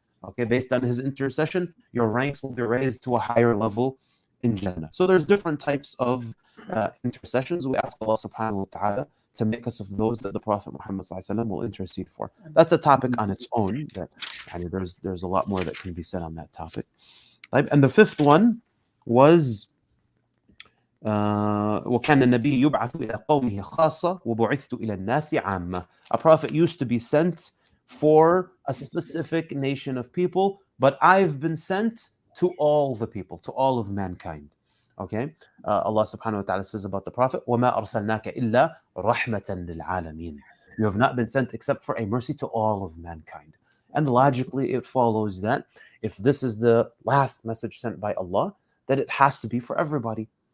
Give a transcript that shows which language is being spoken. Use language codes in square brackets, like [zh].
[en] Okay, based on his intercession, your ranks will be raised to a higher level in Jannah. So there's different types of intercessions. We ask Allah subhanahu wa ta'ala to make us of those that the Prophet Muhammad ﷺ will intercede for. That's a topic on its own. That there's a lot more that can be said on that topic. And the fifth one was [ar] وكان النبي يبعث إلى قومه خاصة وبعثت إلى الناس عامة. [en] A prophet used to be sent for a specific nation of people, but I've been sent to all the people, to all of mankind. Okay, Allah subhanahu wa ta'ala says about the Prophet, [ar] وَمَا أَرْسَلْنَاكَ إِلَّا رَحْمَةً لِلْعَالَمِينَ. [en] You have not been sent except for a mercy to all of mankind. And logically, it follows that if this is the last message sent by Allah, that it has to be for everybody.